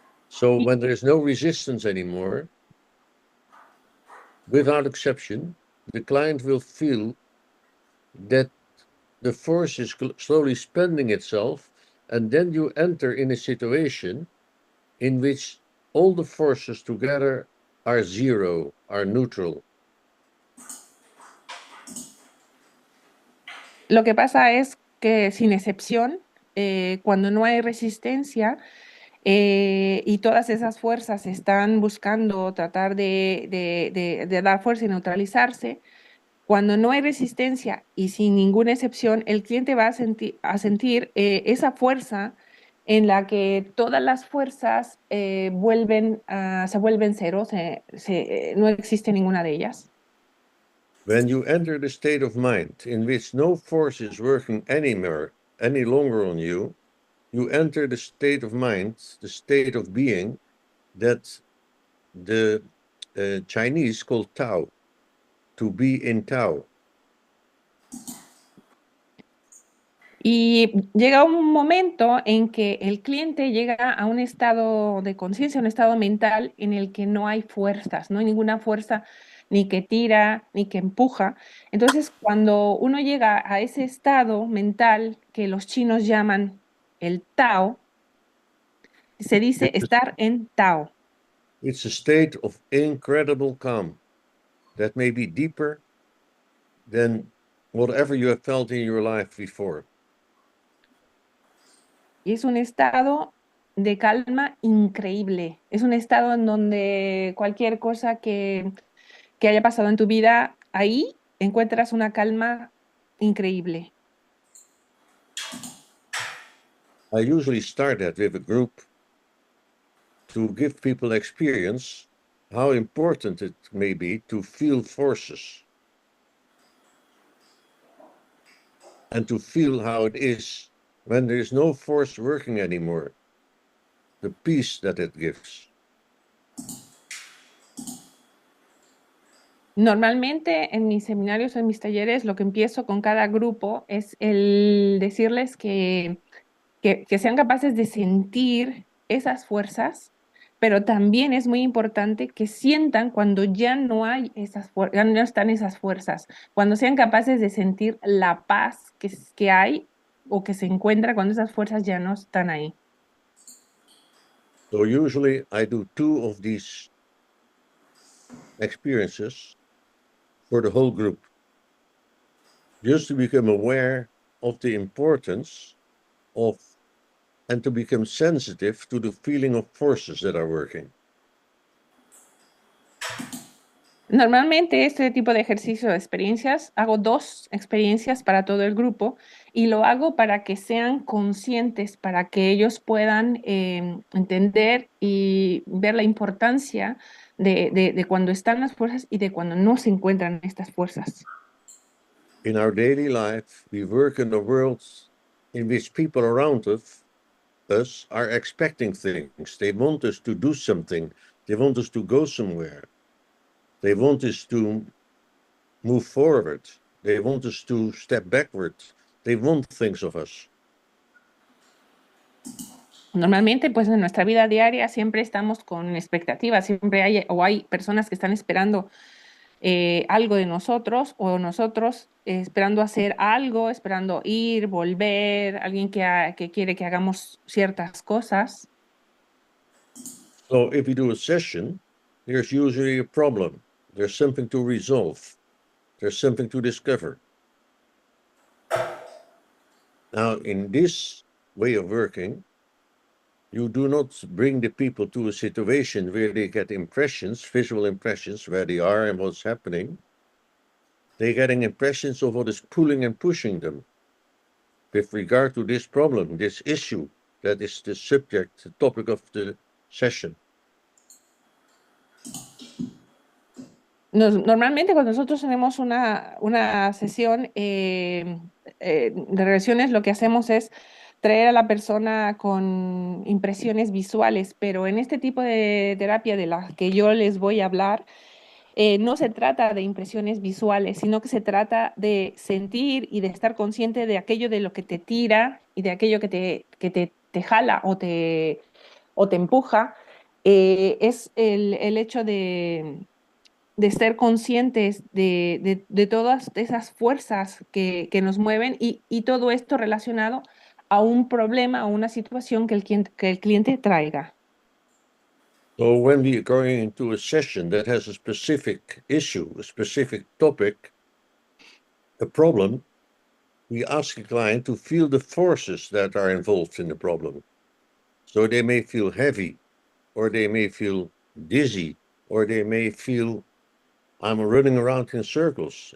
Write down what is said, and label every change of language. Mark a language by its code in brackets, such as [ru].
[en] So when there is no resistance anymore, without exception, the client will feel that the force is slowly spending itself, and then you enter in a situation in which all the forces together are zero, are neutral. [es] Lo que pasa es que sin excepción, cuando no hay resistencia y todas esas fuerzas están buscando tratar de dar fuerza y neutralizarse, cuando no hay resistencia y sin ninguna excepción, el cliente va a sentir esa fuerza en la que todas las fuerzas se vuelven cero, no existe ninguna de ellas. [en] When you enter the state of mind in which no force is working any longer on you, you enter the state of mind, the state of being that the Chinese call Tao, to be in Tao. [es] Y llega un momento en que el cliente llega a un estado de conciencia, un estado mental en el que no hay fuerzas, no hay ninguna fuerza ni que tira, ni que empuja. Entonces, cuando uno llega a ese estado mental que los chinos llaman el Tao, se dice estar en Tao. [en] It's a state of incredible calm that may be deeper than whatever you have felt in your life before. [es] Y es un estado de calma increíble. Es un estado en donde cualquier cosa que haya pasado en tu vida, ahí encuentras una calma increíble. [en] I usually start that with a group to give people experience how important it may be to feel forces and to feel how it is when there is no force working anymore, the peace that it gives. [es] Normalmente en mis seminarios o en mis talleres lo que empiezo con cada grupo es el decirles que sean capaces de sentir esas fuerzas, pero también es muy importante que sientan cuando ya no hay ya no están esas fuerzas, cuando sean capaces de sentir la paz que hay o que se encuentra cuando esas fuerzas ya no están ahí. [en] So usually I do 2 of these experiences for the whole group, just to become aware of the importance of and to become sensitive to the feeling of forces that are working. [es] Normalmente este tipo de ejercicio de experiencias, hago 2 experiencias para todo el grupo y lo hago para que sean conscientes, para que ellos puedan entender y ver la importancia de cuando están las fuerzas y de cuando no se encuentran estas fuerzas. [en] In our daily life, we work in a world in which people around us are expecting things. They want us to do something. They want us to go somewhere. They want us to move forward. They want us to step backward. They want things of us. [es] Normalmente, pues en nuestra vida diaria siempre estamos con expectativas, siempre hay personas que están esperando algo de nosotros o nosotros esperando hacer algo, esperando ir, volver, alguien que quiere que hagamos ciertas cosas. [en] So if we do a session, there's usually a problem. There's something to resolve. There's something to discover. Now, in this way of working, you do not bring the people to a situation where they get impressions, visual impressions, where they are and what's happening. They're getting impressions of what is pulling and pushing them with regard to this problem, this issue that is the subject, the topic of the session. [es] Normalmente cuando nosotros tenemos una sesión de regresiones, lo que hacemos es traer a la persona con impresiones visuales, pero en este tipo de terapia de la que yo les voy a hablar, no se trata de impresiones visuales, sino que se trata de sentir y de estar consciente de aquello de lo que te tira y de aquello que te jala o te empuja. Es el hecho de ser conscientes de todas esas fuerzas que nos mueven y todo esto relacionado a un problema o una situación que el cliente traiga. [en] So when we are going into a session that has a specific issue, a specific topic, a problem, we ask the client to feel the forces that are involved in the problem. So they may feel heavy, or they may feel dizzy, or they may feel I'm running around in circles.